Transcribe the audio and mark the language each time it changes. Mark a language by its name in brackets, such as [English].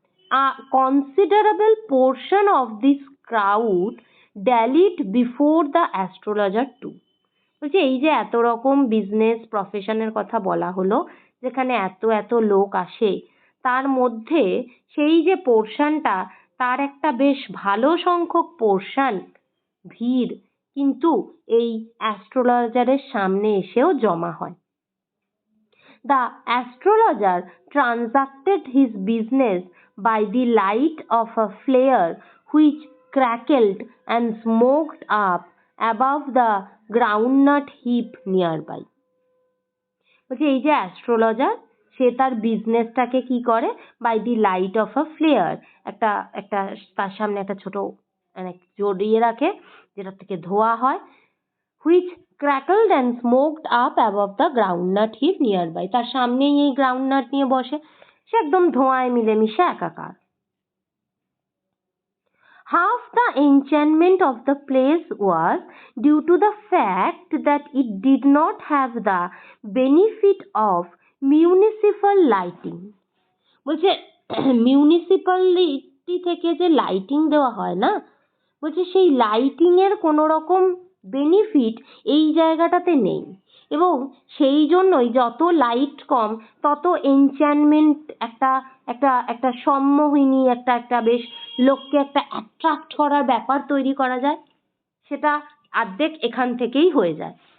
[English] A considerable portion of this crowd dallied before the astrologer too. [Bangla] বলছে এই যে এত রকম বিজনেস প্রফেশনের কথা বলা হলো, যেখানে এত এত লোক আসে, তার মধ্যে সেই যে পোর্শনটা, তার একটা বেশ ভালো সংখ্যক পোর্শন ভিড় কিন্তু এই অ্যাস্ট্রোলজারের সামনে এসেও জমা হয়। [English] The astrologer transacted his business by the light of a flare which crackled and smoked up above the groundnut heap nearby. [Bangla] বলছে এই যে অ্যাস্ট্রোলজার, সে তার বিজনেসটাকে কি করে, [English] by the light of a flare, [Bangla] একটা একটা তার সামনে একটা ছোট জড়িয়ে রাখে যেটা থেকে ধোয়া হয়, [English] which crackled and smoked up above the groundnut heap nearby, [Bangla] তার সামনেই এই গ্রাউন্ডনাট নিয়ে বসে, সে একদম ধোঁয়ায় মিলেমিশে একাকার। [English] Half the enchantment of the place was due to the fact that it did not have the benefit of municipal lighting. [Bangla] বলছে মিউনিসিপ্যালিটি থেকে যে লাইটিং দেওয়া হয় না, বলছে সেই লাইটিং এর কোনো রকম বেনিফিট এই জায়গাটাতে নেই, এবং সেই জন্যই যত লাইট কম তত এনচ্যান্টমেন্ট একটা একটা একটা সম্মোহিনী একটা একটা বেশ লোককে একটা অ্যাট্রাক্ট করার ব্যাপার তৈরি করা যায়, সেটা অর্ধেক এখান থেকেই হয়ে যায়।